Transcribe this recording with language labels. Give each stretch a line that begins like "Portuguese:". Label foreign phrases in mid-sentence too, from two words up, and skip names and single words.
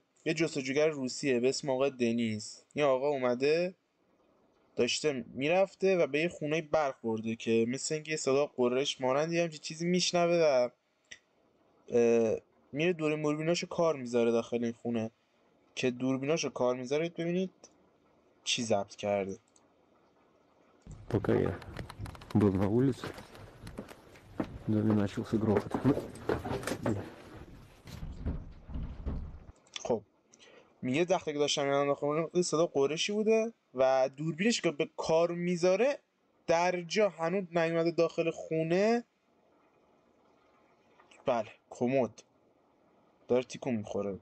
Persian: یه جستجوگر روسیه به اسم آقا دنیز. این آقا اومده داشته میرفته و به یه خونه برخورده که مثل اینکه یه صدا قررش مانندی همچین چیزی میشنوه و میره دوربیناشو کار میذاره داخل این خونه. که دوربیناشو کار میذاره ببینید چی ضبط کرده.
Russian: Пока я был на улице, в доме начался грохот.
Persian: خب میگه وقتی که داشتم میرفتم داخل خونه صدا قرشی بوده و دوربینش که به کار میذاره در جا هنوز نیومده داخل خونه. بله، کمد داره تیکون میخوره.